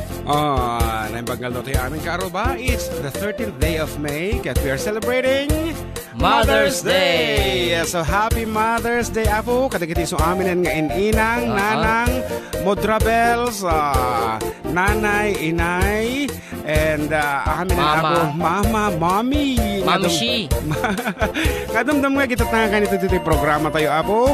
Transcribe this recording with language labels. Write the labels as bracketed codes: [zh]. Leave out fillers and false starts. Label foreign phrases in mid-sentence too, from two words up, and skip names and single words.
[ilo] Naimbanggal tayo aming karuba. [en] It's the 13th day of May that we are celebrating Mother's Day. So happy Mother's Day Apo. [ilo] Kadagiti so aminin nga inang, nanang, modrabels, nanay, inay, and amin Apo, mama, mommy. Mamshi. Kadumdum nga kita tangan kanito dito programa tayo Apo.